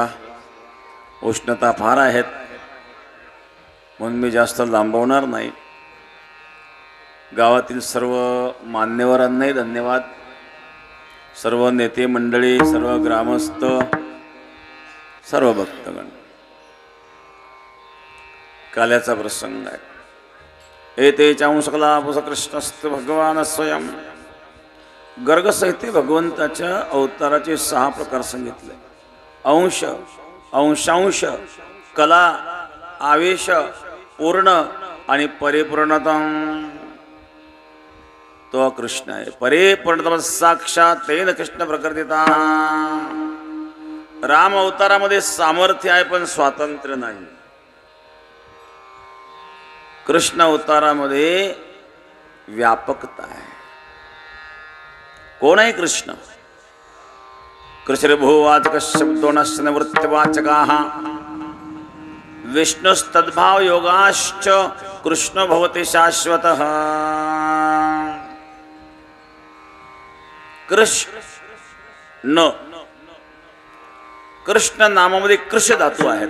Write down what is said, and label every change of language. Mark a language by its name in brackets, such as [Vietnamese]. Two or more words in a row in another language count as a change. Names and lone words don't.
[Marathi] उष्णता फार आहेत म्हणून मी जास्त लांबवणार नाही. गावातील सर्व मान्यवरांनाही धन्यवाद. सर्व नेते मंडळी, सर्व ग्रामस्थ, सर्व भक्तगण. काल्याचा प्रसंग आहे. [Sanskrit] एते चांसकला पुसकृष्णस्त भगवान स्वयं. [Marathi] गर्ग संहिते भगवंताच्या अवताराचे 6 प्रकार सांगितले. अंश, अंशांश, कला, आवेश, पूर्ण आणि परिपूर्णता. तो कृष्ण आहे. [Sanskrit] परिपूर्णतम साक्षात तेन कृष्ण प्रकृतीता. [Marathi] राम अवतारामध्ये सामर्थ्य आहे पण स्वातंत्र्य नाही. कृष्ण अवतारामध्ये व्यापकता आहे. कोण आहे कृष्ण? [Sanskrit] कृष्ण भूवाचक शब्दो नश्च निवृत्तिवाचकाः विष्णुस्तद्भाव योगाश्च कृष्ण भवति शाश्वतः. [Marathi] कृष्ण, कृष्ण नामामध्ये कृष धातू आहेत.